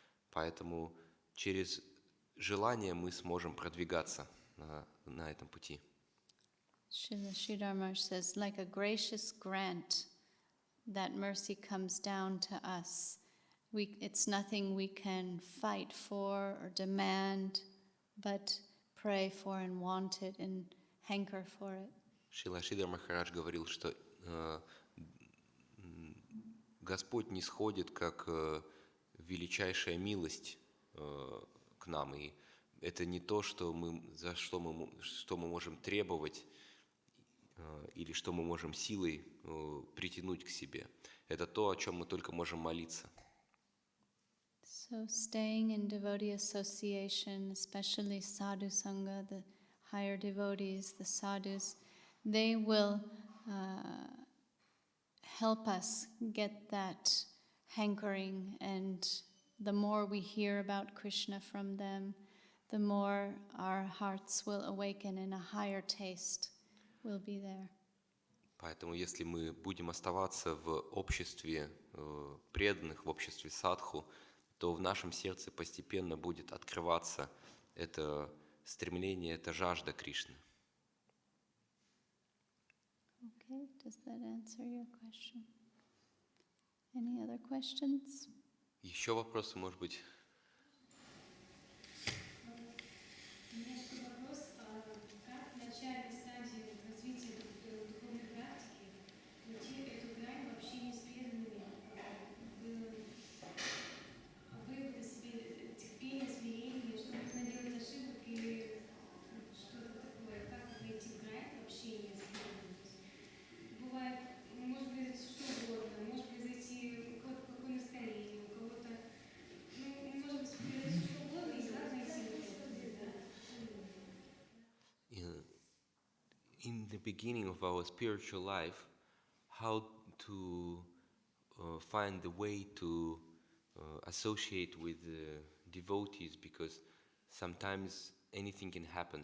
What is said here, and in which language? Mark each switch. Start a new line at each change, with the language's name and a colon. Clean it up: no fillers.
Russian: Поэтому через желание мы сможем продвигаться на этом пути.
English: Srila Sridhar Maharaj says, like a gracious grant, that mercy comes down to us. It's nothing we can fight for or demand, but pray for and want it and hanker for it.
Russian: Шрила Шридхар Махарадж говорил, что Господь не сходит как величайшая милость к нам, и это не то, что что мы можем требовать или что мы можем силой притянуть к себе. Это то, о чем мы только можем молиться.
English: So staying in devotee association, especially sadhu sangha, the higher devotees, the sadhus, they will help us get that hankering, and the more we hear about Krishna from them, the more our hearts will awaken and a higher taste will be there.
Russian: Поэтому если мы будем оставаться в обществе преданных, в обществе садху, то в нашем сердце постепенно будет открываться это стремление, эта жажда Кришны.
English: Okay, does that answer your question? Any other questions?
Russian: Еще вопросы, может быть? Немножко вопрос, как в начальной стадии развития духовной практики найти эту грань в общении с преданными, вывода себе терпения, смирения, чтобы не наделать ошибок или что-то такое, как найти грань в общении с преданными. Бывает, может произойти что угодно, может произойти у кого-то какое настроение, у кого-то, может произойти что угодно, и как найти это.
English: In the beginning of our spiritual life, how to find the way to associate with devotees, because sometimes anything can happen.